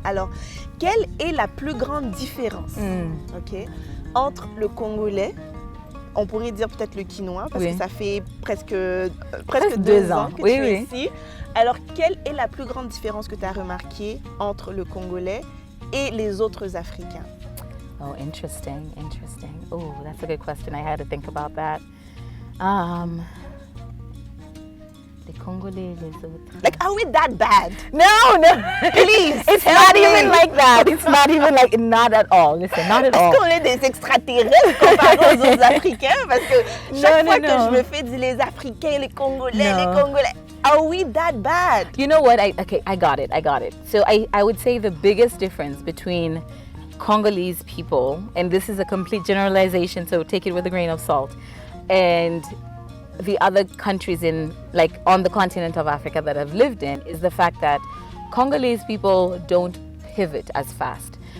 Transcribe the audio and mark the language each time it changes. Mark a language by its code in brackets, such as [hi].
[fr] Alors, quelle est la plus grande différence entre le Congolais, on pourrait dire peut-être le Quinois, parce que ça fait presque 2 ans que tu es ici. Alors, quelle est la plus grande différence que tu as remarquée entre le Congolais et les autres Africains? [en] Oh, interesting. Oh, that's a good question. I had to think about that. [fr] Les Congolais, les autres. [en] Like, are we that bad? No, please. It's not even like that. It's not even like, not at all. Listen, not at all. [fr] Est-ce qu'on est des extraterrestres comparés aux autres Africains? Parce que chaque fois que je me fais dire les Africains, les Congolais, [en] are we that bad? You know what? I got it. So I would say the biggest difference between Congolese people, and this is a complete generalization, so take it with a grain of salt, and the other countries on the continent of Africa that I've lived in, is the fact that Congolese people don't pivot as fast.